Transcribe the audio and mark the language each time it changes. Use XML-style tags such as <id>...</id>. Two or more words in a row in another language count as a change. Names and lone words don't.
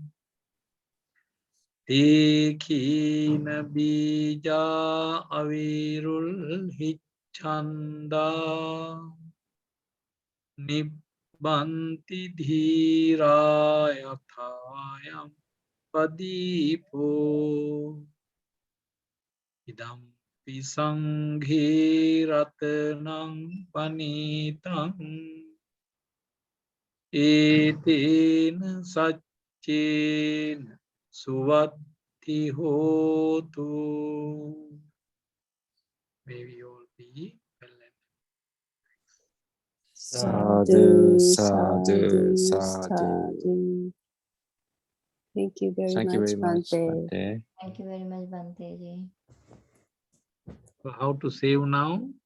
<pi>Tekhina Bija Avirul Hichanda Nibbanti Dhirayathayam Padipo Idam Pisanghe Ratanam Panitang Etena Satchena Suvatti Hotu.</pi> <en>May we all be well and</en> <pi>Sadhu, sadhu, sadhu.</pi> <en>Thank you very Thank you much, very much, Bante. Bante. Thank you very much, Bante ji. So how to save now?</en>